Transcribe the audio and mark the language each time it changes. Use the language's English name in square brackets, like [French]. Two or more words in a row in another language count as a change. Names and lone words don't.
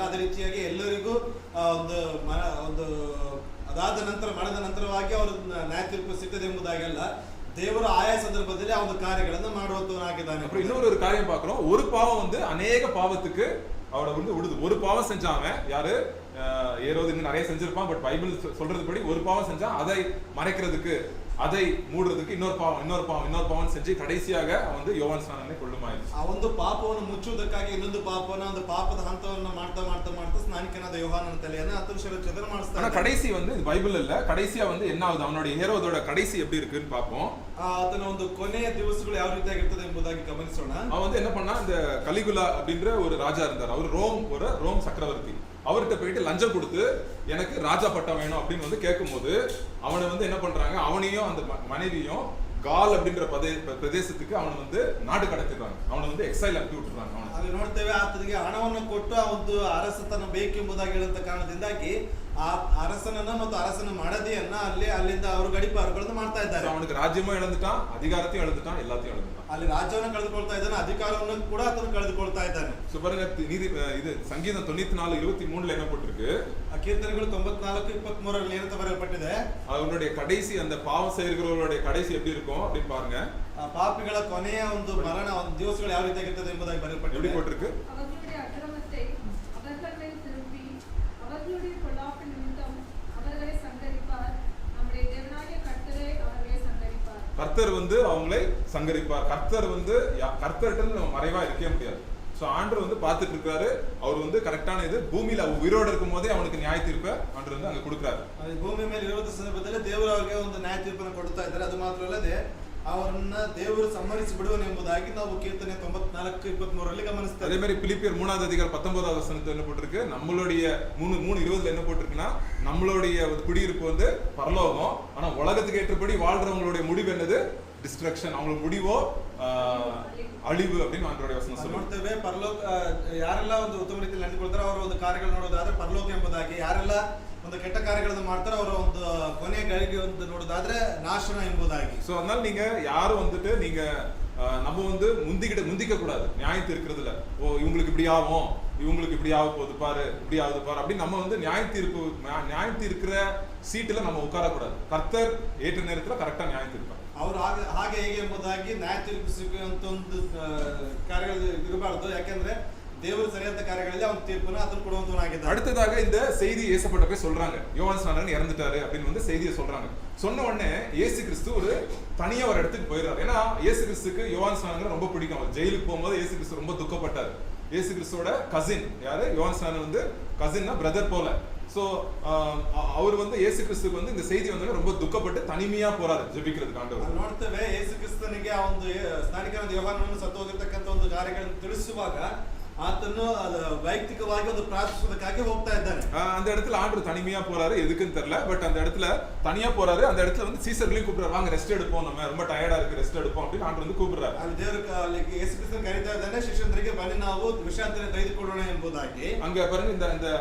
[Kannada] ಅದೇ ರೀತಿಯಾಗಿ ಎಲ್ಲರಿಗೂ ಒಂದು ಅದಾದ ನಂತರ ಮಾಡಿದ ನಂತರವಾಗಿ ಅವರು ನ್ಯಾಯ ತೀರ್ಪು ಸಿಗ್ತದೆ ಎಂಬುದಾಗಲ್ಲ. ದೇವರು ಆಯಾ ಸಂದರ್ಭದಲ್ಲಿ ಆ ಒಂದು ಕಾರ್ಯಗಳನ್ನು ಮಾಡುವಂತವನಾಗಿದ್ದಾನೆ. [Tamil] அப்புறம் இன்னொரு காரியம் பார்க்கிறோம், ஒரு பாவம் வந்து அநேக பாவத்துக்கு அவரை வந்து விடுது. ஒரு பாவம் செஞ்சாங்க யாரு, ஏரோது இன்னும் நிறைய செஞ்சிருப்பான், பட் பைபிள் சொல்றதுபடி ஒரு பாவம் செஞ்சா அதை மறைக்கிறதுக்கு, அதை மூடுறதுக்கு இன்னொரு பாவம் செஞ்சு கடைசியாக அவன் வந்து யோவான் ஸ்நானனை கொல்லுமாயிருச்சு. [Kannada] ಆ ಒಂದು ಪಾಪವನ್ನು ಮುಚ್ಚುವುದಕ್ಕಾಗಿ ಇನ್ನೊಂದು ಪಾಪವನ್ನು, ಒಂದು ಪಾಪದ ಹಂತವನ್ನು ಮಾಡ್ತಾ ಸ್ನಾನಿಕನಾದ ಯೋಹಾನನ ತಲೆಯನ್ನು ಆತನು ಶಿರಚ್ಛೇದನ ಮಾಡಿಸ್ತಾನೆ. [Tamil] ஆனா கடைசி வந்து இது பைபிள் இல்ல, கடைசியா வந்து என்ன ஆகுது, அவனுடைய ஹேரோதோட கடைசி எப்படி இருக்குன்னு பார்ப்போம். [Kannada] ಆತನ ಒಂದು ಕೊನೆಯ ದಿವಸಗಳು ಯಾವ ರೀತಿಯಾಗಿರ್ತದೆ ಎಂಬುದಾಗಿ ಗಮನಿಸೋಣ. [Tamil] அவன் வந்து என்ன பண்ணா, இந்த கலிகுலா அப்படின்ற ஒரு ராஜா இருந்தார், அவர் ரோம் சக்கரவர்த்தி. அவர்கிட்ட போயிட்டு லஞ்சம் கொடுத்து எனக்கு ராஜா பட்டம் வேணும் அப்படின்னு வந்து கேட்கும்போது அவனை வந்து என்ன பண்றாங்க, அவனையும் அந்த மனைவியும் கால் அப்படின்ற பிரதேசத்துக்கு அவனை வந்து நாடு கடத்திடுறாங்க, அவனை வந்து எக்ஸைல் அனுப்பி விட்டுறாங்க. [Kannada] ಅಲ್ಲಿ ನೋಡ್ತೇವೆ, ಆತನಿಗೆ ಹಣವನ್ನು ಕೊಟ್ಟು ಆ ಒಂದು ಅರಸತನ ಬೇಕೆಂಬುದಾಗಿ ಹೇಳುವಂತ ಕಾರಣದಿಂದಾಗಿ ಆ ಅರಸನನ್ನ ಮತ್ತು ಅರಸನ ಮಡದಿಯನ್ನ ಅಲ್ಲಿಂದ ಅವರು ಗಡಿಪಾರುಗಳನ್ನು ಮಾಡ್ತಾ ಇದ್ದಾರೆ. [Tamil] அவனுக்கு ராஜ்யமும் இழந்துட்டான், அதிகாரத்தையும் இழந்துட்டான், எல்லாத்தையும் இழந்துட்டான். [Kannada] ಅಲ್ಲಿ ರಾಜ್ಯವನ್ನು ಕಳೆದುಕೊಳ್ತಾ ಇದ್ದಾನೆ, ಅಧಿಕಾರವನ್ನು ಕೂಡ ಆತನು ಕಳೆದುಕೊಳ್ತಾ ಇದ್ದಾನೆ. [Tamil] பாருங்க, இது சங்கீதம் 94:23 என்ன போட்டிருக்கு, [Kannada] ಕೀರ್ತನೆಗಳು 94:23 ಏನಂತ ಬರೆಯಲ್ಪಟ್ಟಿದೆ, [Tamil] அவனுடைய கடைசி, அந்த பாவம் செய்கிறவர்களுடைய கடைசி எப்படி இருக்கும் அப்படின்னு பாருங்க. [Kannada] ಪಾಪಿಗಳ ಕೊನೆಯ ಒಂದು ಮರಣ ಒಂದು ದಿವಸಗಳು ಯಾವ ರೀತಿಯಾಗಿರ್ತದೆ ಎಂಬುದಾಗಿ ಬರೆಯಲ್ಪಟ್ಟಿದೆ. [Tamil] எப்படி போட்டிருக்கு, அவர்களுடைய அக்கிரமத்தை அவர்கள் மேல் திருப்பி அவர்களுடைய பொல்லாப்பு நிமித்தம் அவர்களை சங்கரிப்பார். நம்முடைய தேவனாகிய கர்த்தரே அவர்களை சங்கரிப்பார். கர்த்தர் வந்து அவங்களை சங்கரிப்பார். கர்த்தர் வந்து கர்த்தர்கிட்ட நம்ம மறைவா இருக்கவே முடியாது. சோ ஆண்டவர் வந்து பார்த்துட்டு இருக்காரு, அவர் வந்து கரெக்டான இது பூமியில உயிரோடு இருக்கும் போதே அவனுக்கு நியாய தீர்ப்பை ஆண்டவர் வந்து அங்க கொடுக்குறாரு. [Kannada] ಭೂಮಿ ಮೇಲೆ ಇರುವ ಸಂದರ್ಭದಲ್ಲಿ ದೇವರು ಅವರಿಗೆ ಒಂದು ನ್ಯಾಯ ತೀರ್ಪನ್ನು ಕೊಡ್ತಾ ಇದ್ದಾರೆ. ಅದು ಮಾತ್ರ ಅಲ್ಲದೆ ಅವರನ್ನ ದೇವರು ಸಂಹರಿಸಿ ಬಿಡುವನು ಎಂಬುದಾಗಿ ನಾವು ಕೀರ್ತನೆ 94:23 ಗಮನಿಸ್ತೇವೆ. [Tamil] அதே மாதிரி பிலிப்பியர் 3வது அதிகாரம் 19வது வசனத்துல என்ன போட்டிருக்கு, நம்மளுடைய 3:20 என்ன போட்டிருக்குன்னா, நம்மளுடைய குடியிருப்பு வந்து பரலோகம், ஆனா உலகத்துக்கு ஏற்றபடி வாழ்றவங்களுடைய முடிவு என்னது, டிஸ்ட்ரக்ஷன், அவங்களோட முடிவோ ಅಳಿವು அப்படின்னு [Kannada] ಆಂಡ್ರಾಯ್ಡ್ ವಚನ ನೋಡ್ತೇವೆ. ಪರಲೋಕ ಯಾರೆಲ್ಲ ಒಂದು ಉತ್ತಮ ರೀತಿಯಲ್ಲಿ ನಡೆದುಕೊಳ್ತಾರೆ ಅವರ ಒಂದು ಕಾರ್ಯಗಳು ನೋಡೋದಾದ್ರೆ ಪರಲೋಕ ಎಂಬುದಾಗಿ, ಯಾರೆಲ್ಲ ಒಂದು ಕೆಟ್ಟ ಕಾರ್ಯಗಳನ್ನು ಮಾಡ್ತಾರೆ ಅವರ ಒಂದು ಕೊನೆಯ ಗಳಿಗೆ ಒಂದು ನೋಡೋದಾದ್ರೆ ನಾಶನ ಎಂಬುದಾಗಿ. [Tamil] சோ அதனால நீங்க யாரும் வந்துட்டு நீங்க நம்ம வந்து முந்திக்க கூடாது நியாயத்து இருக்கிறதுல. ஓ இவங்களுக்கு இப்படி ஆகும், இவங்களுக்கு இப்படி ஆக போகுது பாரு, இப்படி ஆகுது பாரு அப்படி நம்ம வந்து நியாயத்து இருக்கிற சீட்டுல நம்ம உட்காரக்கூடாது. கர்த்தர் ஏற்ற நேரத்துல கரெக்டா நியாயத்து இருப்பார். [Kannada] ಅವರು ಹಾಗೆ ಹೇಗೆ ಎಂಬುದಾಗಿ ನ್ಯಾಯ ತೀರ್ಪಿಸುವಂತ ಒಂದು ಕಾರ್ಯಗಳು ಇರಬಾರ್ದು. ಯಾಕೆಂದ್ರೆ ದೇವರು ಸರಿಯಾದ ಕಾರ್ಯಗಳಲ್ಲಿ ಅವನ ತೀರ್ಪನ್ನು ಆತನು ಕೊಡುವಂತವನಾಗಿದ್ದಾನೆ. [Tamil] அடுத்ததாக இந்த செய்தி இயேசுப்பட்ட போய் சொல்றாங்க, யோவான் ஸ்நானகன் இறந்துட்டாரு அப்படின்னு வந்து செய்தியை சொல்றாங்க. சொன்ன உடனே இயேசு கிறிஸ்து ஒரு தனியா ஒரு இடத்துக்கு போயிடுறாரு. ஏன்னா இயேசு கிறிஸ்துக்கு யோவான் ஸ்நானகன் ரொம்ப பிடிக்கும். அவர் ஜெயிலுக்கு போகும்போது இயேசு கிறிஸ்து ரொம்ப துக்கப்பட்டார். இயேசு கிறிஸ்துவோட கசின் யாரு? யோவான் ஸ்நானகன் வந்து கசின்னா பிரதர் போல. சோ அவர் வந்து இயேசு கிறிஸ்துக்கு வந்து இந்த செய்தி வந்து ரொம்ப துக்கப்பட்டு தனிமையா போறாரு ಜೆபிக்கிறதுக்கு ஆண்டவர். [Kannada] ನಾವು ನೋಡ್ತೇವೆ ಯೇಸು ಕ್ರಿಸ್ತನಿಗೆ ಆ ಒಂದು ಸ್ನಾನಿಕನಾದ ಯೋಹಾನನನ್ನು ಸತ್ತು ಹೋಗಿರ್ತಕ್ಕಂಥ ಒಂದು ಕಾರ್ಯಗಳನ್ನು ತಿಳಿಸುವಾಗ ಆತನು ವೈಯಕ್ತಿಕವಾಗಿ ಒಂದು ಪ್ರಾರ್ಥಿಸೋದಕ್ಕಾಗಿ ಹೋಗ್ತಾ ಇದ್ದಾನೆ. [Tamil] அந்த இடத்துல ஆண்டவர் தனிமையா போறாரு, எதுக்குன்னு தெரியல. பட் அந்த இடத்துல தனியா போறாரு. அந்த இடத்துல வந்து சீசர்களையும் கூப்பிடுறாரு, வாங்க ரெஸ்ட் எடுப்போம், நம்ம ரொம்ப டயர்டா இருக்கு, ரெஸ்ட் எடுப்போம் அப்படின்னு ஆண்டவர் வந்து கூப்பிடுறாரு. [Kannada] ಅಲ್ಲಿ ದೇವರು ಅಲ್ಲಿ ಯೇಸು ಕ್ರಿಸ್ತನ ಕರೀತಾ ಇದ್ದಾನೆ, ಶಿಷ್ಯರಿಗೆ ಬನ್ನಿ ನಾವು ವಿಶ್ರಾಂತಿಯನ್ನು ತೆಗೆದುಕೊಳ್ಳೋಣ ಎಂಬುದಾಗಿ. [Tamil] அங்க பாருங்க இந்த